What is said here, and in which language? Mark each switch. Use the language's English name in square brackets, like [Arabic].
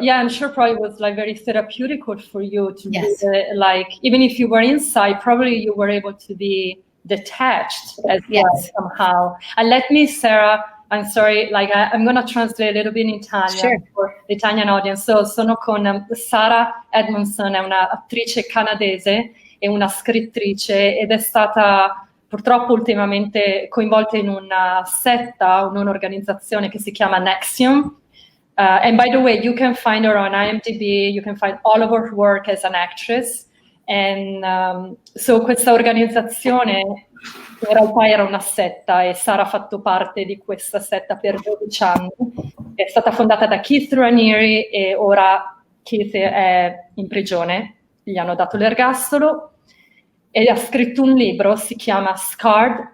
[English] Yeah, I'm sure probably was like very therapeutic for you to read it. Like, even if you were inside, probably you were able to be detached as well somehow. And let me, Sara, I'm sorry, like I'm going to translate a little bit in Italian for the Italian audience. [Italian] So, sono con Sara Edmondson, è un'attrice canadese e una scrittrice, ed è stata purtroppo ultimamente coinvolta in una setta, un'organizzazione che si chiama Nexium. [English] And by the way, you can find her on IMDb, you can find all of her work as an actress. And so [Italian] questa organizzazione in realtà era una setta, e Sara ha fatto parte di questa setta per 12 anni. È stata fondata da Keith Raniere e ora Keith è in prigione, gli hanno dato l'ergastolo, e ha scritto un libro, si chiama Scarred.